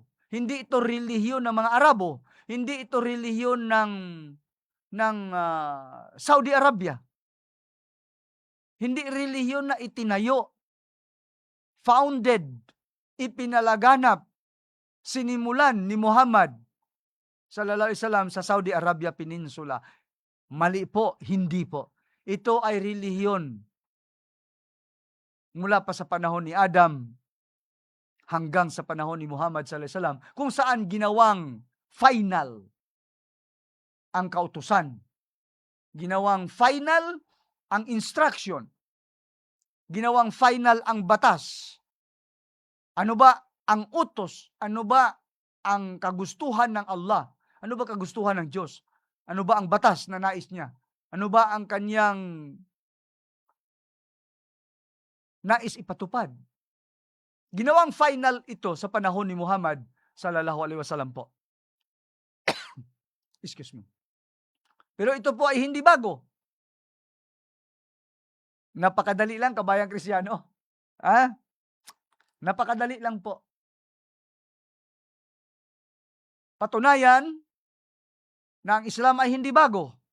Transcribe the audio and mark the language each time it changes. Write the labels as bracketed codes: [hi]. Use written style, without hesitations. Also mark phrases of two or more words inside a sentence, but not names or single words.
[tl] Hindi ito relihiyon ng mga Arabo. Hindi ito relihiyon ng Saudi Arabia. Hindi relihiyon na itinayo, founded, ipinalaganap, sinimulan ni Muhammad [ar] صلى الله عليه وسلم [tl] sa Saudi Arabia Peninsula. Mali po, hindi po. Ito ay relihiyon mula pa sa panahon ni Adam hanggang sa panahon ni Muhammad [ar] صلى الله عليه وسلم, [tl] kung saan ginawang final ang kautusan. Ginawang final ang instruction. Ginawang final ang batas. Ano ba ang utos? Ano ba ang kagustuhan ng Allah? Ano ba kagustuhan ng Diyos? Ano ba ang batas na nais niya? Ano ba ang kanyang nais ipatupad? Ginawang final ito sa panahon ni Muhammad [ar] صلى الله عليه وسلم [tl] po. [en] Excuse me. [tl] Pero ito po ay hindi bago. Napakadali lang, kabayang Kristiyano. Napakadali lang po. Patunayan na ang Islam ay hindi bago.